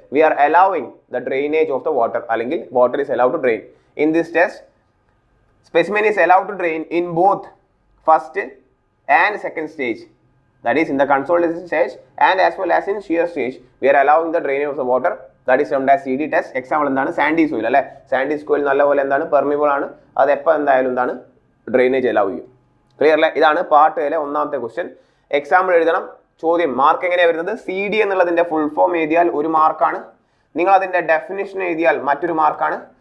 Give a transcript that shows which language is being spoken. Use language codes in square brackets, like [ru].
[en] We are allowing the drainage of the water, അല്ലെങ്കിൽ water is allowed to drain. In this test specimen is allowed to drain in both first and second stage, that is in the consolidation stage and as well as in shear stage. We are allowing the drainage of the water, that is termed as CD test. [ml] Example എന്താണ്? Sandy soil അല്ലേ. Sandy soil നല്ലപോലെ എന്താണ് permeable ആണ്. അത് എപ്പോൾ എന്തായാലും എന്താണ് drainage allow ചെയ്യും. ക്ലിയർ അല്ലേ. ഇതാണ് പാർട്ട് എയിലെ 1ാമത്തെ ക്വസ്റ്റ്യൻ. എക്സാമ്പിൾ എഴുതണം. ചോദ്യം മാർക്ക് എങ്ങനെയാണ് വരുന്നത്? CD എന്നുള്ളതിൻ്റെ ഫുൾ ഫോം എഴുതിയാൽ 1 മാർക്കാണ്. നിങ്ങൾ അതിൻ്റെ ഡെഫിനിഷൻ എഴുതിയാൽ മറ്റൊരു മാർക്കാണ്.